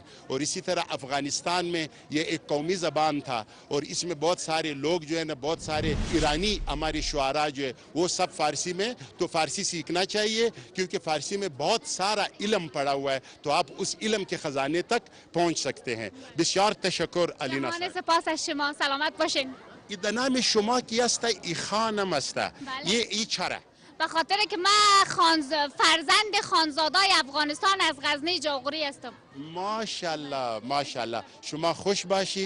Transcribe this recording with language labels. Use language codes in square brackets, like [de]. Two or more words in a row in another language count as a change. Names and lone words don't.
[ur] اور اسی طرح افغانستان میں یہ ایک قومی زبان تھا اور اس میں بہت سارے لوگ جو ہے نا بہت سارے ایرانی ہمارے شعراء جو ہے وہ سب فارسی میں. تو فارسی سیکھنا چاہیے کیونکہ فارسی میں بہت سارا علم پڑا ہوا ہے تو آپ اس علم کے خزانے تک پہنچ سکتے ہیں. [fa] بسیار تشکر علینہ صاحب. جهان سپاس از شما. سلامت باشین. این نام شما کی است؟ ای خانم است. یہ ای چرا؟ به خاطر که من فرزند خانزادای افغانستان از غزنی جاغوری هستم. ماشاءالله ماشاءالله. شما خوش باشی.